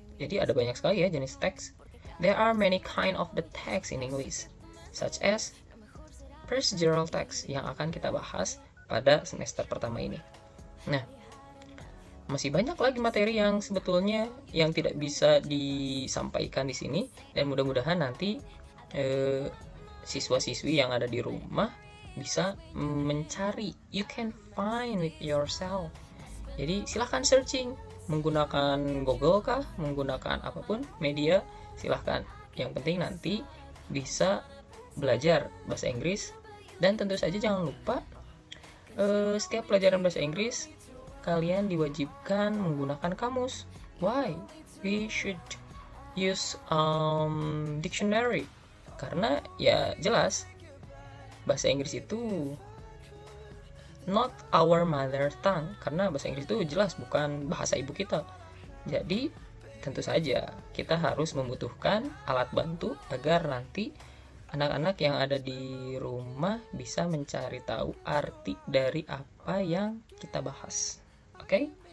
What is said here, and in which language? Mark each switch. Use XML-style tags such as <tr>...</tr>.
<id>Jadi ada banyak sekali ya jenis teks.</id> <en>There are many kind of the text in English, such as procedural text</en> <id>yang akan kita bahas pada semester pertama ini. Nah, masih banyak lagi materi yang sebetulnya yang tidak bisa disampaikan di sini, dan mudah-mudahan nanti siswa-siswi yang ada di rumah bisa mencari.</id> <en>You can find it yourself.</en> <id>Jadi silahkan searching menggunakan Google kah, menggunakan apapun media, silahkan. Yang penting nanti bisa belajar bahasa Inggris. Dan tentu saja jangan lupa setiap pelajaran bahasa Inggris kalian diwajibkan menggunakan kamus.</id> <en>Why? We should use dictionary.</en> <id>Karena ya jelas bahasa Inggris itu</id> <en>not our mother tongue,</en> <id>karena bahasa Inggris itu jelas bukan bahasa ibu kita. Jadi tentu saja kita harus membutuhkan alat bantu agar nanti anak-anak yang ada di rumah bisa mencari tahu arti dari apa yang kita bahas. Oke?</id>